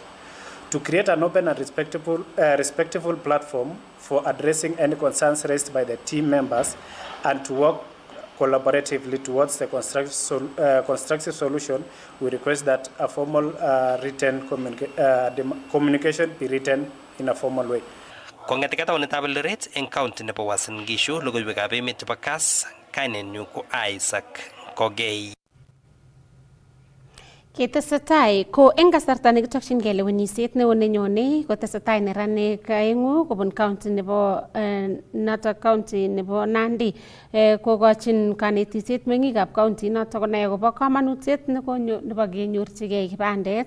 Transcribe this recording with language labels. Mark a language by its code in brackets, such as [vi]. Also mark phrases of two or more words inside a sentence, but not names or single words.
[en] To create an open and respectful platform for addressing any concerns raised by the team members and to work collaboratively towards the constructive solution, we request that a formal written communication be written in a formal way. [kln] Kong'etika taonitab Eldoret eng county nebo Uasin Gishu, logoiwekab emet chebo Kass, kainenyu ko Isaac Kogei. Ketesetai ko eng kasarta nekitokyingei lewenisiet neo nenyone kotesetai neranik aeng'u kobun county nebo county nebo Nandi kokochin kanetisiet meng'ikab county noto konai akobo kamanutiet nebo kenyorchigei kibandet.